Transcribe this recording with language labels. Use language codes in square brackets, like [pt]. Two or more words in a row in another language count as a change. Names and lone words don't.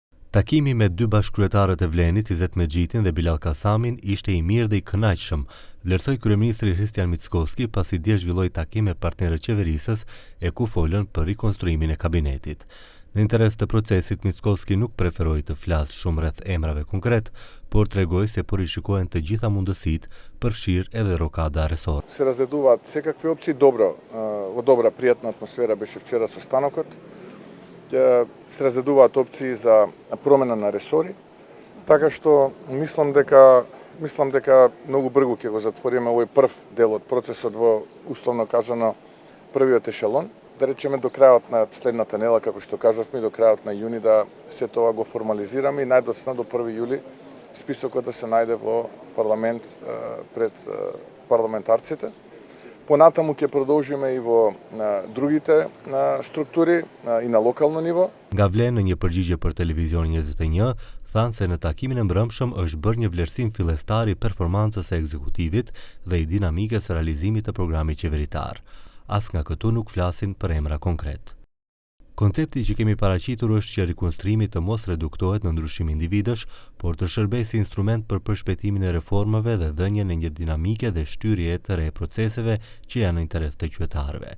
[sq] Takimi me dy bashkëkryetarët e Vlenit, Izet Megjitin dhe Bilal Kasamin, ishte i mirë dhe i kënaqshëm, vlerësoi kryeministri Hristian Mickoski pasi dje zhvilloi takim me partnerët qeverisës e ku folën për rikonstruimin e kabinetit. Në interes të procesit, Mickoski nuk preferoi të flasë shumë rreth emrave konkret, por tregoi se po rishikohen të gjitha mundësitë, përfshirë edhe rokada resor. [mk] Се разгледуваат секакви опции, добра пријатна атмосфера беше вчера со станокот. Се разгледуваат опции за промена на ресори, така што мислам дека многу брзо ќе го затвориме овој прв дел од процесот во условно кажано првиот ешелон. Да речеме до крајот на следната недела, како што кажавме, до крајот на јуни да се тоа го формализираме и најдоцна до 1 јули списокот да се најде во парламент пред парламентарците. Понатаму ќе продолжиме и во другите структури и на локално ниво. [sq] Nga Vlen në një përgjigje për Televizionin 21, thanë se në takimin e mbrëmshëm është bërë një vlerësim fillestar i performancës së ekzekutivit dhe i dinamikës së realizimit të programit qeveritar. As nga këtu nuk flasin për emra konkret. Koncepti që kemi paraqitur është që rikonstruimi të mos reduktohet në ndryshim individësh, por të shërbejë si instrument për përshpejtimin e reformave dhe dhënien e një dinamike dhe shtyrje të re proceseve që janë në interes të qytetarëve.